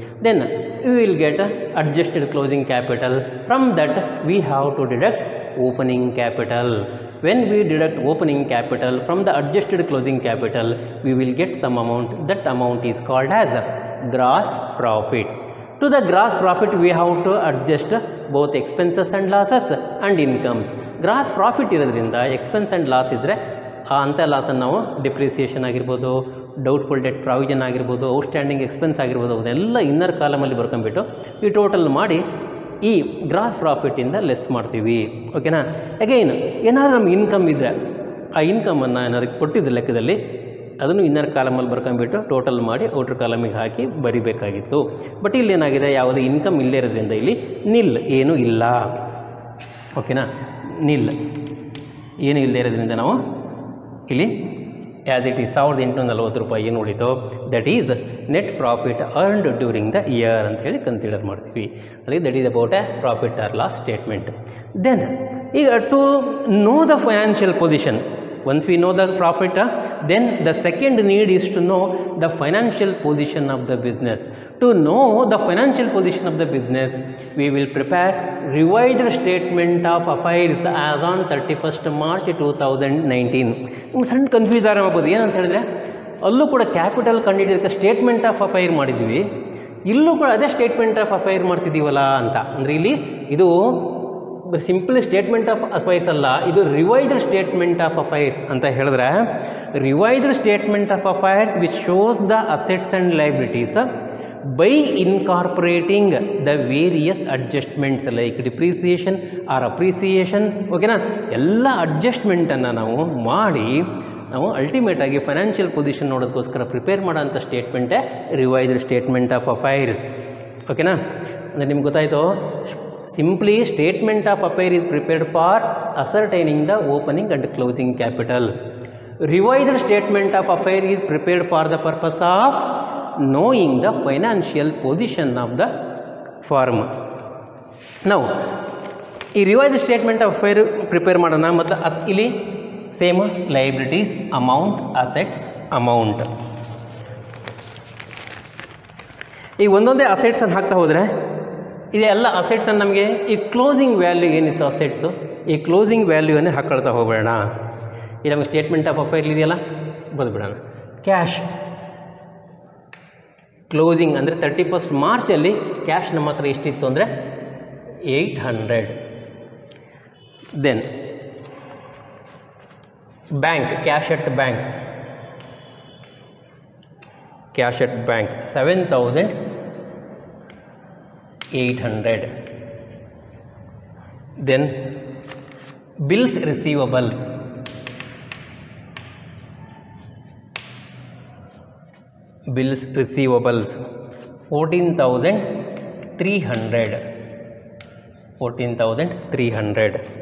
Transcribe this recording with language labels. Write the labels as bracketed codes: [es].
[en] Then we will get adjusted closing capital. From that we have to deduct opening capital. When we deduct opening capital from the adjusted closing capital, we will get some amount. That amount is called as gross profit. To the gross profit, we have to adjust both expenses and losses and incomes. [kn] Gross profit ಇರೋದ್ರಿಂದ [en] expense and loss [kn] ಇದ್ದರೆ ಆ ಅಂಥ ಲಾಸನ್ನು ನಾವು depreciation ಆಗಿರ್ಬೋದು, doubtful debt provision ಆಗಿರ್ಬೋದು, outstanding expense ಆಗಿರ್ಬೋದು, ಅದೆಲ್ಲ inner ಕಾಲಮಲ್ಲಿ ಬರ್ಕೊಂಡ್ಬಿಟ್ಟು ಈ ಟೋಟಲ್ ಮಾಡಿ ಈ ಗ್ರಾಸ್ ಪ್ರಾಫಿಟ್ಟಿಂದ ಲೆಸ್ ಮಾಡ್ತೀವಿ. ಓಕೆನಾ. ಅಗೈನ್ ಏನಾದರೂ ನಮ್ಗೆ ಇನ್ಕಮ್ ಇದ್ದರೆ ಆ ಇನ್ಕಮನ್ನು ಏನಾದ್ರು ಕೊಟ್ಟಿದ್ದ ಲೆಕ್ಕದಲ್ಲಿ ಅದನ್ನು ಇನ್ನರ್ ಕಾಲಮಲ್ಲಿ ಬರ್ಕೊಂಡ್ಬಿಟ್ಟು ಟೋಟಲ್ ಮಾಡಿ ಔಟರ್ ಕಾಲಮಿಗೆ ಹಾಕಿ ಬರಿಬೇಕಾಗಿತ್ತು. ಬಟ್ ಇಲ್ಲಿ ಏನಾಗಿದೆ, ಯಾವುದೇ ಇನ್ಕಮ್ ಇಲ್ಲದೇ ಇರೋದ್ರಿಂದ ಇಲ್ಲಿ ನಿಲ್ ಏನೂ ಇಲ್ಲ. ಓಕೆನಾ. ನಿಲ್ ಏನೂ ಇಲ್ಲದೇ ಇರೋದ್ರಿಂದ ನಾವು ಇಲ್ಲಿ [en] as it is [kn] 1840 ರೂಪಾಯಿ ಏನು ಉಳಿತೋ [en] that is net profit earned during the year [kn] ಅಂತ ಹೇಳಿ ಕನ್ಸಿಡರ್ ಮಾಡ್ತೀವಿ. [en] ಅಲ್ಲಿ that is about a profit or loss statement. Then ಈಗ to know the financial position, once we know the profit, then the second need is to know the financial position of the business. To know the financial position of the business, we will prepare revised statement of affairs as on 31st March 2019. [kn] ನಿಮ್ಗೆ ಸಣ್ಣ confuse ಆಗ್ಬೋದು. ಏನಂತ ಹೇಳಿದ್ರೆ ಅಲ್ಲೂ ಕೂಡ capital ಕಂಡಿಡಿಯೋದಕ್ಕೆ statement of affair ಮಾಡಿದ್ವಿ, ಇಲ್ಲೂ ಕೂಡ ಅದೇ ಸ್ಟೇಟ್ಮೆಂಟ್ ಆಫ್ ಅಫೈರ್ ಮಾಡ್ತಿದ್ದೀವಲ್ಲ ಅಂತ. ಅಂದರೆ ಇಲ್ಲಿ ಇದು ಸಿಂಪಲ್ ಸ್ಟೇಟ್ಮೆಂಟ್ ಆಫ್ ಅಫೈರ್ಸ್ ಅಲ್ಲ, ಇದು ರಿವೈಸ್ಡ್ ಸ್ಟೇಟ್ಮೆಂಟ್ ಆಫ್ ಅಫೈರ್ಸ್ ಅಂತ ಹೇಳಿದ್ರೆ revised statement of affairs [en] Which shows the assets and liabilities by incorporating the various adjustments like depreciation or appreciation. [kn] ಓಕೆನಾ. ಎಲ್ಲ ಅಡ್ಜಸ್ಟ್ಮೆಂಟನ್ನು ನಾವು ಮಾಡಿ ನಾವು ಅಲ್ಟಿಮೇಟಾಗಿ ಫೈನಾನ್ಷಿಯಲ್ ಪೊಸಿಷನ್ ನೋಡೋದಕ್ಕೋಸ್ಕರ ಪ್ರಿಪೇರ್ ಮಾಡೋಂಥ ಸ್ಟೇಟ್ಮೆಂಟೇ ರಿವೈಸ್ಡ್ ಸ್ಟೇಟ್ಮೆಂಟ್ ಆಫ್ ಅಫೈರ್ಸ್. ಓಕೆನಾ. ಅಂದರೆ ನಿಮ್ಗೆ ಗೊತ್ತಾಯಿತು, [en] simply statement of affair is prepared for ascertaining the opening and closing capital. Revised statement of affair is prepared for the purpose of knowing the financial position of the firm. [kn] Now ಈ revised statement of affair prepare ಮಾಡೋಣ. ಮತ್ತು ಇಲ್ಲಿ same liabilities amount, assets amount. ಈಗ ಒಂದೊಂದೇ ಅಸೆಟ್ಸನ್ನು ಹಾಕ್ತಾ ಹೋದರೆ ಇದೆಲ್ಲ ಅಸೆಟ್ಸನ್ನು ನಮಗೆ ಈ ಕ್ಲೋಸಿಂಗ್ ವ್ಯಾಲ್ಯೂ ಏನಿತ್ತು ಅಸೆಟ್ಸು, ಈ ಕ್ಲೋಸಿಂಗ್ ವ್ಯಾಲ್ಯೂವನ್ನೇ ಹಾಕ್ಕೊಳ್ತಾ ಹೋಗೋಣ. ಈ ನಮಗೆ ಸ್ಟೇಟ್ಮೆಂಟ್ ಆಫ್ ಅಫೈರ್ ಇದೆಯಲ್ಲ ಬದುಬಿಡೋಣ. ಕ್ಯಾಶ್ ಕ್ಲೋಸಿಂಗ್ ಅಂದರೆ 31st ಮಾರ್ಚಲ್ಲಿ ಕ್ಯಾಶ್ ನಮ್ಮ ಹತ್ರ ಎಷ್ಟಿತ್ತು ಅಂದರೆ 800. [en] Then bank, cash at bank, cash at bank 7,800. Then bills receivable, bills receivables 14,300, 14,300.